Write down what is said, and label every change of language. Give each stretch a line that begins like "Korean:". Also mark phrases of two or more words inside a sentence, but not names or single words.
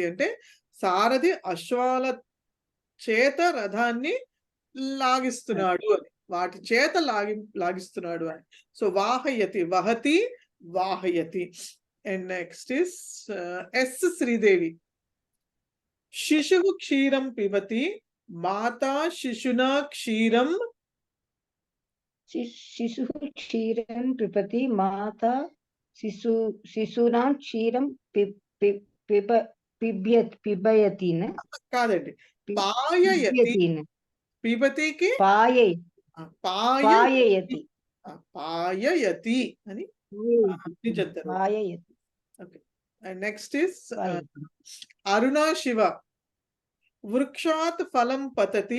Telugu: అంటే సారథి అశ్వాల చేత రథాన్ని లాగిస్తున్నాడు అని, వాటి చేత లాగిస్తున్నాడు అని.
Sanskrit: సో వాహయతి వహతి వాహయతి.
English: and next is S Sridevi.
Sanskrit: శిశువు క్షీరం పిబతి మాతా శిశునా క్షీరం शिशुः क्षीरं पिबति माता शिशूनां क्षीरं पिबयति न
Telugu: కాదండి, పాయయతి. పిబతికి
Sanskrit: పాయయతి
Telugu: పాయయతి అని చెప్తారు.
English: OK. And next is Aruna Siva.
Sanskrit: వృక్షాత్ ఫలం పతతి.